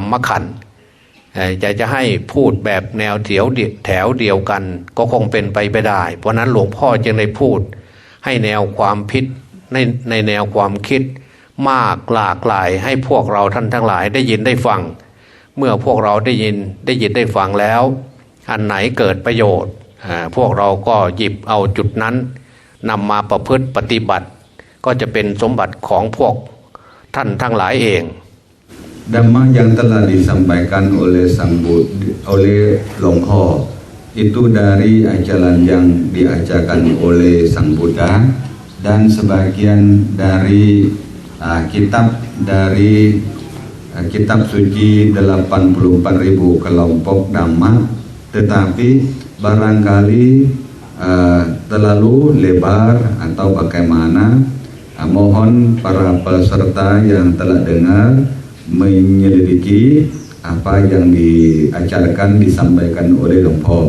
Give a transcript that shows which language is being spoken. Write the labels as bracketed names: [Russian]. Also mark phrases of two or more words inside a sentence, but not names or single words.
[Thai] มขันธ์จะให้พูดแบบแนวแถวเดียวกันก็คงเป็นไปไม่ได้เพราะนั้นหลวงพ่อจึงได้พูดให้แนวความคิดในแนวความคิดมากหลากหลายให้พวกเราท่านทั้งหลายได้ยินได้ฟังเมื่อพวกเราได้ยินได้ฟังแล้วอันไหนเกิดประโยชน์พวกเราก็หยิบเอาจุดนั้นนำมาประพฤติปฏิบัติก็จะเป็นสมบัติของพวกท่านทั้งหลายเอง [Indonesian] Dhamma yang telah disampaikan oleh oleh Longho itu dari ajaran yang diajarkan oleh Sang Buddha dan sebagian dari kitab kitab suci 84.000 kelompok Dhamma, tetapi barangkali terlalu lebar atau bagaimana, mohon para peserta yang telah dengar menyelidiki apa yang diajarkan disampaikan oleh Longpo.